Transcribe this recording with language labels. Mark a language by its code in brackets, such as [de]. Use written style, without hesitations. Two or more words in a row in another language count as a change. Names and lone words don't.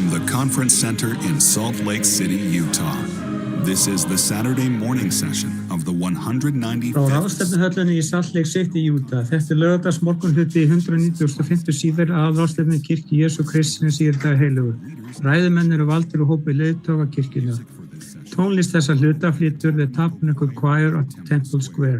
[en] Conference Center in Salt Lake City, Utah. This is the Saturday morning session of the 195th. [is] Frá ráðstefnuhöllinni í Salt Lake City, Utah. Þetta laugardags morgunhluti í 195. síðari aðalráðstefnu kirkju Jesú Krists hinn síðari heilagur. Ræðumenn eru valdir og hópi leiðtoga kirkjunnar. Tónlist þessa hluta flytur The Tabernacle Choir at Temple Square.